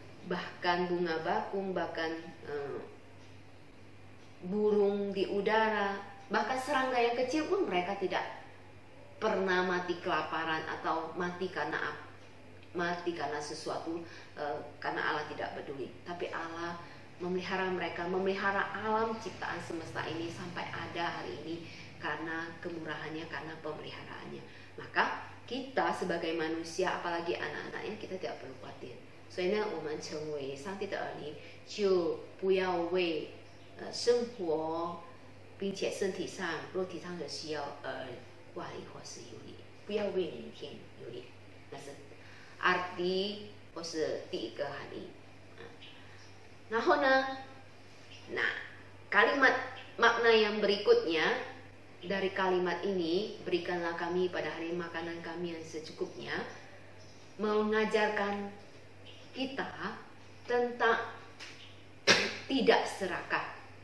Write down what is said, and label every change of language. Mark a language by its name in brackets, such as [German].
[Indonesian] bahkan bunga bakung, bahkan burung di udara, bahkan serangga yang kecil pun mereka tidak pernah mati kelaparan atau mati karena sesuatu, karena Allah tidak peduli. Tapi Allah memelihara mereka, memelihara alam ciptaan semesta ini sampai ada hari ini karena kemurahannya, karena pemeliharaannya. Maka kita sebagai manusia, apalagi anak-anaknya, kita tidak perlu khawatir. [Chinese] 所以呢，我们成为上帝的儿女，就不要为生活并且身体上、肉体上的需要而挂虑或是忧虑，不要为明天忧虑。那是 arti 或是第一个含义。然后呢， [Indonesian] nah kalimat makna yang berikutnya dari kalimat ini, berikanlah kami pada hari makanan kami yang secukupnya, mengajarkan kita tentang tidak serakah.